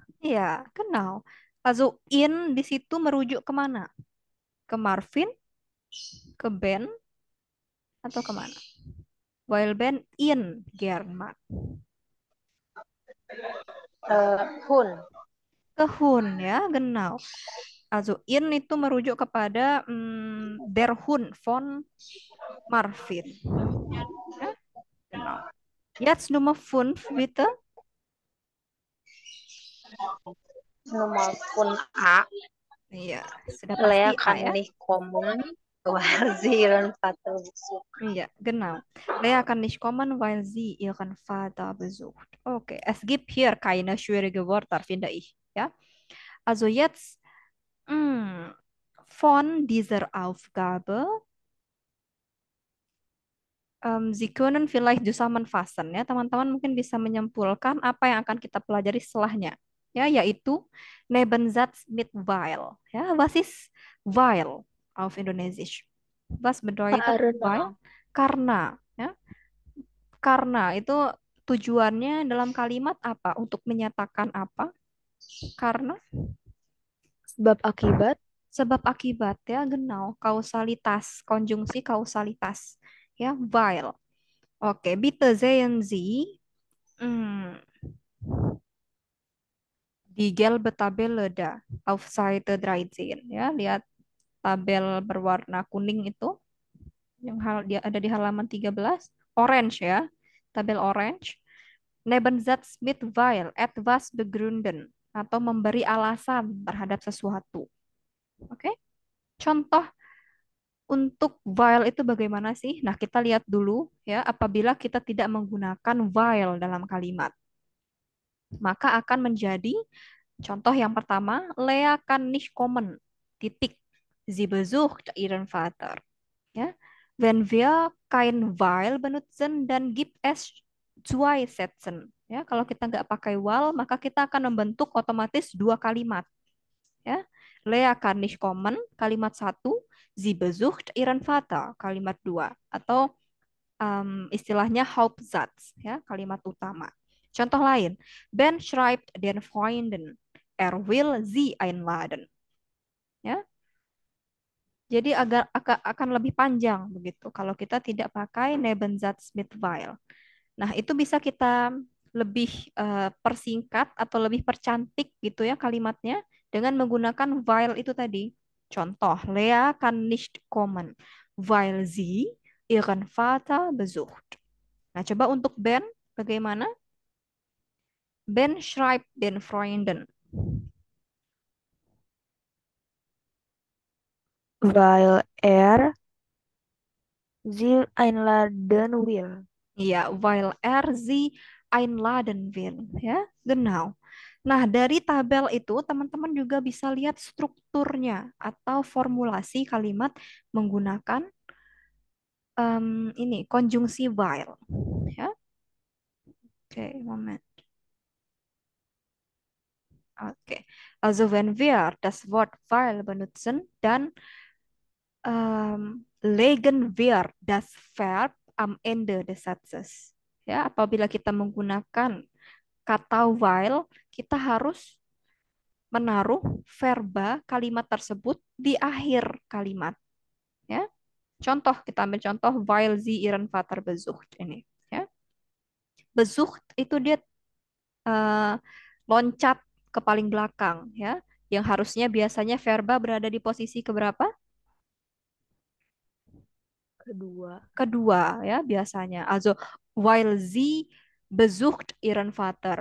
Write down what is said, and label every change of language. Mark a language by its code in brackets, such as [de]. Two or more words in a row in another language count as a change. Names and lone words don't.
[id] Ya, [de] genau. Also [id] in di situ merujuk kemana? Ke Marvin, ke Ben, atau kemana? [en] While Ben in German. [de] Hund. [id] Ke Hund ya, [de] genau. Also in [id] itu merujuk kepada [de] der Hund von Marvin. Ya, genau. Jetzt Nummer 5 bitte. [id] Nomor 5 A. Iya, sudah Lea pasti A [de] kann [id] ya. [de] nicht kommen, weil sie ihren Vater besucht. Ja, genau. Lea kann nicht kommen, weil sie ihren Vater besucht. Okay, es gibt hier keine schwierigen Wörter, finde ich. Ja, also jetzt von dieser Aufgabe, Sie können vielleicht zusammenfassen [id] ya, teman-teman mungkin bisa menyimpulkan apa yang akan kita pelajari setelahnya. Ya, yaitu [de] Nebensatz mit weil. Ya, was ist weil auf Indonesisch? Was bedeutet weil? [id] Karena. Karena. Ya, karena itu tujuannya dalam kalimat apa? Untuk menyatakan apa? Karena Sebab akibat. sebab akibat ya, genau. Kausalitas, konjungsi kausalitas. Ya, [de] weil. Oke, bitte sehen Sie die gelbe Tabelle da auf Seite 13 ya. [id] Lihat tabel berwarna kuning itu yang dia ada di halaman 13, orange ya. tabel orange. [de] Nebensatz mit weil etwas begründen [id] atau memberi alasan terhadap sesuatu. Oke? Contoh untuk while itu bagaimana sih? Nah, kita lihat dulu ya, apabila kita tidak menggunakan while dalam kalimat, maka akan menjadi contoh yang pertama, [de] Lea kann nicht kommen. [id] Titik. [de] Sie besucht ihren Vater. Ya. Wenn wir kein weil benutzen, dann gibt es zwei Sätzen. [id] Ya, kalau kita nggak pakai while, maka kita akan membentuk otomatis dua kalimat. Ya. [de] Lea kann nicht kommen, [id] kalimat satu. [de] Sie besucht ihren Vater, [id] kalimat dua. Atau istilahnya Hauptsatz, ya, kalimat utama. Contoh lain, [de] Ben schreibt den Freunden, er will sie einladen. [id] Ya, jadi akan lebih panjang begitu kalau kita tidak pakai [de] Nebensatz mit weil. [id] Nah, itu bisa kita lebih persingkat atau lebih percantik gitu ya kalimatnya dengan menggunakan weil itu tadi. Contoh, [de] Lea kann nicht kommen, weil sie ihren Vater besucht. [id] Nah, coba untuk Ben, bagaimana? [de] Ben schreibt den Freunden. Weil sie einladen will. Iya, weil sie einladen will. Ya, genau. [id] Nah, dari tabel itu teman-teman juga bisa lihat strukturnya atau formulasi kalimat menggunakan ini konjungsi while. Ya, oke, moment. Oke. [de] Also wenn wir das Wort weil benutzen, dann legen wir das Verb am Ende des Satzes. [id] Ya, apabila kita menggunakan kata while, kita harus menaruh verba kalimat tersebut di akhir kalimat. Ya, contoh kita ambil contoh while [de] sie ihren Vater besucht [id] ini. Ya, besucht itu dia eh, loncat ke paling belakang. Ya, yang harusnya biasanya verba berada di posisi keberapa? Kedua. Kedua ya biasanya. [de] Also weil sie besucht ihren Vater.